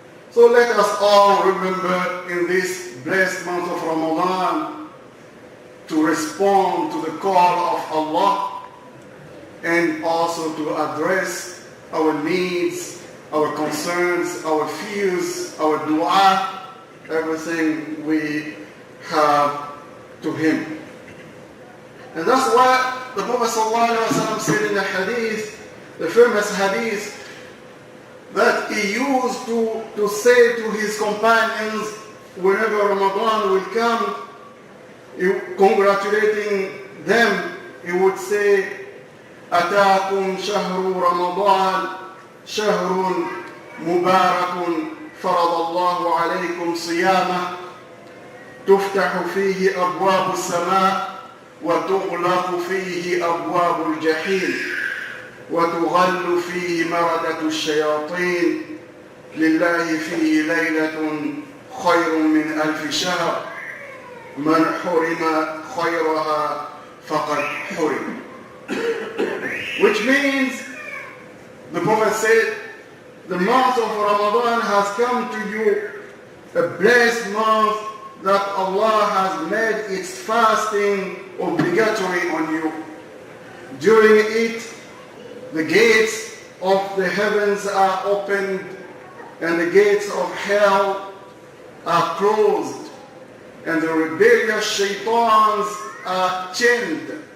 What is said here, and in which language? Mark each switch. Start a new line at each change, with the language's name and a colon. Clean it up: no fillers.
English: So let us all remember in this blessed month of Ramadan to respond to the call of Allah and also to address our needs, our concerns, our fears, our dua, everything we have to Him. And that's why the Prophet ﷺ said in the hadith, the famous hadith, that he used to say to his companions whenever Ramadan will come, congratulating them, he would say,
Arabic: أتاكم شهر رمضان شهر مبارك فرض الله عليكم صيامه تفتح فيه أبواب السماء وتغلق فيه أبواب الجحيم وتغل فيه مردة الشياطين لله فيه ليلة خير من 1000 شهر من حرم خيرها فقد حرم.
English: Which means, the Prophet said, the month of Ramadan has come to you, a blessed month that Allah has made its fasting obligatory on you. During it, the gates of the heavens are opened and the gates of hell are closed and the rebellious shaitans are chained.